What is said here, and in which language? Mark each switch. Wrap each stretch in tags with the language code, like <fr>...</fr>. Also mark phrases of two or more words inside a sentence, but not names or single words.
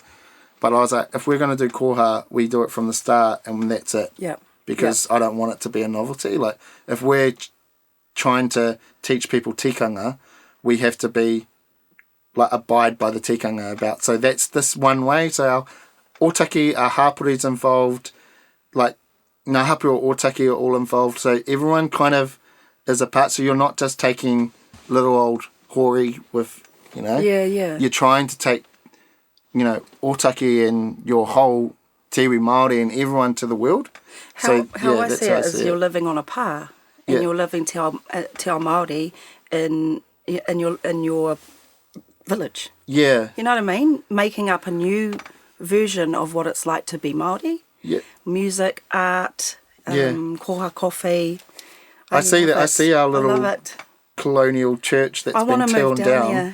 <en>But I was like, if we're going to do koha, we do it from the start and that's it. Yeah. Because I don't want it to be a novelty. Like, if we're trying to teach people tikanga, we have to be, like, abide by the tikanga about. So that's this one way. So our otaki, our hapori's involved, like,</en> <mi>ngā hapu o otaki</mi> <en>are all involved. So everyone kind of is a part. So you're not just taking little old Hori with, Yeah. You're trying to take, otaki and your whole</en> <mi>te iwi Māori</mi> <en>and everyone to the world. How I see it is you're living on a pā, and you're living</en> <mi>te ao Māori</mi> <en>in your village. Yeah. You know what I mean? Making up a new version of what it's like to be Māori. Yeah. Music, art, koha coffee. I see that. I see our little colonial church that's been torn down.</en>